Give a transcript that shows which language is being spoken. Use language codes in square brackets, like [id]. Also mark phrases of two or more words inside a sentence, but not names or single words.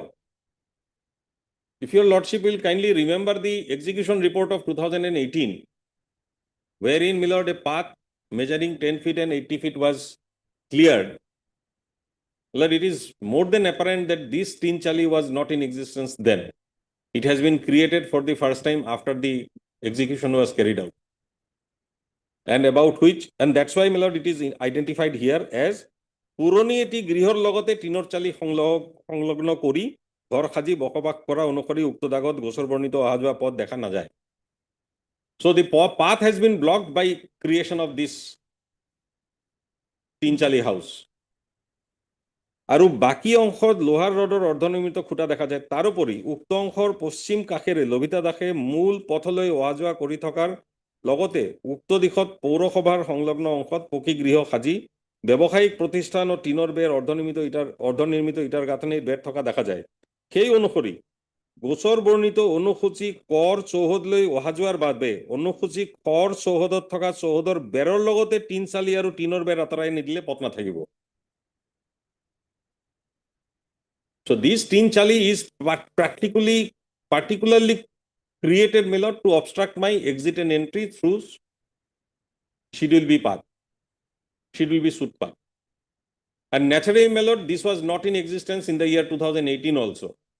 [en] If your lordship will kindly remember the execution report of 2018, wherein, my lord, a path measuring 10 feet and 80 feet was cleared. Lord, it is more than apparent that this tinchali was not in existence then. It has been created for the first time after the execution was carried out. And about which, and that's why, my lord, it is identified here as [as] পুৰণি এটি গৃহৰ লগতে টিনৰ চালি সংলগ্ন কৰি ঘৰ সাজি বসবাস কৰা অনুসৰি উক্ত দাগত গোচৰ বৰ্ণিত অহা যোৱা পথ দেখা নাযায়. [en] So the path has been blocked by creation of this tinchali house. [as] আৰু বাকী অংশত লোহাৰ ৰডৰ অৰ্ধনিৰ্মিত খুঁটা দেখা যায়. তাৰোপৰি উক্ত অংশৰ পশ্চিম কাষেৰে লভিতা দাসে মূল পথলৈ অহা যোৱা কৰি থকাৰ লগতে উক্ত দিশত পৌৰসভাৰ সংলগ্ন অংশত পকী গৃহ সাজি ব্যৱসায়িক প্ৰতিষ্ঠান ও টিনৰ বেৰ অৰ্ধনিৰ্মিত ইটাৰ গাঁথনিৰ বেৰ থকা দেখা যায়. সেই অনুসৰি গোচৰ বৰ্ণিত অনুসূচী কৰ চৌহদলৈ অহা যোৱাৰ বাবে অনুসূচী কৰ চৌহদত থকা চৌহদৰ বেৰৰ লগতে টিন চালি আৰু টিনৰ বেৰ আঁতৰাই নিদিলে পথ নাথাকিব. [en] So this tinchali is particularly created, my lord, to obstruct my exit and entry through Schedule B path, Schedule B suit path. And naturally, my lord, this was not in existence in the year 2018 also.